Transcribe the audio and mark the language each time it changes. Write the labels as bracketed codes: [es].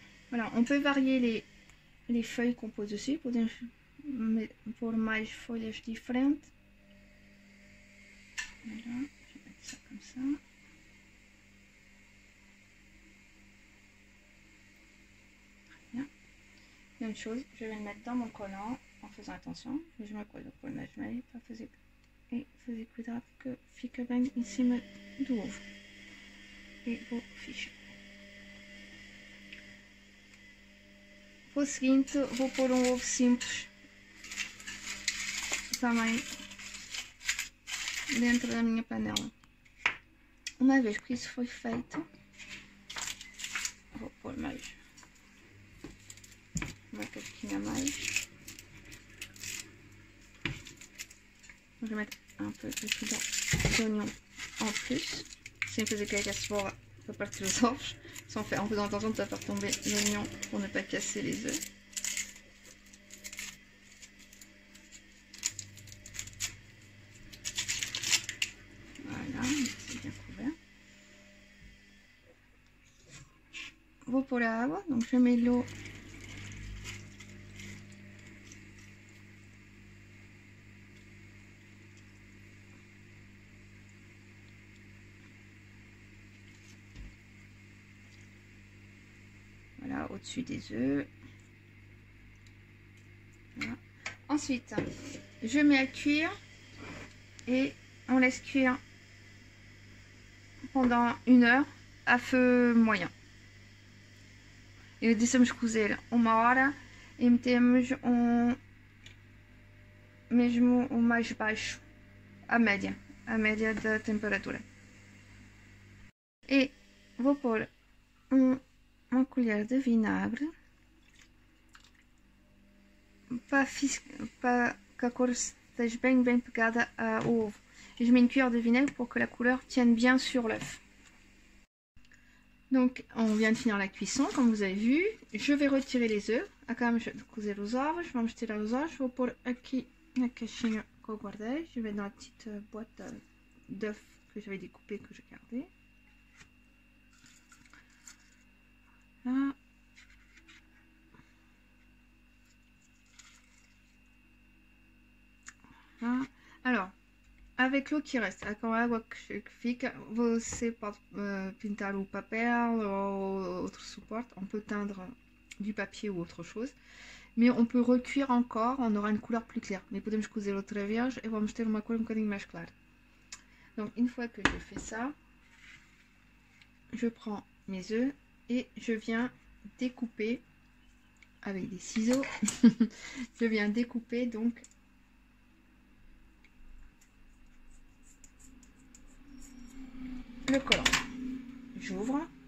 [fr] Voilà, on peut varier les feuilles qu'on pose dessus, [pt] podemos pôr mais folhas diferentes. [fr] Voilà, je vais mettre ça comme ça. Très bien. Même chose, je vais le mettre dans mon collant en faisant attention. Je me colle pour le mettre [pt] para fazer cuidado que fica bem em cima do ovo. E vou fechar. Para o seguinte, vou pôr um ovo simples também dentro da minha panela. Uma vez que isso foi feito, vou pôr mais uma casquinha a mais. [fr] Je vais mettre un peu d'oignon en plus, [pt] sem fazer cair a cebola para partir os ovos, [fr] en faisant attention de ne pas faire tomber l'oignon pour ne pas casser les œufs. Voilà, c'est bien couvert. [pt] Vou pôr a água, [fr] donc je mets l'eau . Voilà, au-dessus des œufs. Voilà. Ensuite, je mets à cuire et on laisse cuire pendant 1 heure à feu moyen. [pt] E deixamos cozer 1 hora e metemos mesmo o mais baixo, a média da temperatura. E vou pôr uma colher de vinagre para que a cor esteja bem pegada au ovo. [fr] Et je mets une cuillère de vinaigre pour que la couleur tienne bien sur l'œuf. Donc, on vient de finir la cuisson, comme vous avez vu. Je vais retirer les œufs. [pt] Acabamos de cozer os ovos. Vamos tirar os ovos. Vou pôr aqui na caixinha que eu guardei. [fr] Je vais dans la petite boîte d'œufs que j'avais découpée, que j'ai gardée. Là. Voilà. Alors, avec l'eau qui reste, [pt] com a água que fica, você pode pintar o papel ou outro suporte. [fr] On peut teindre du papier ou autre chose. Mais on peut recuire encore, on aura une couleur plus claire. [pt] Mais podemos cozer outra vez et vamos ter uma cor bocadinho mais clara. [fr] Donc, une fois que j'ai fait ça, je prends mes œufs et je viens découper avec des ciseaux. Je viens découper donc le collant. J'ouvre.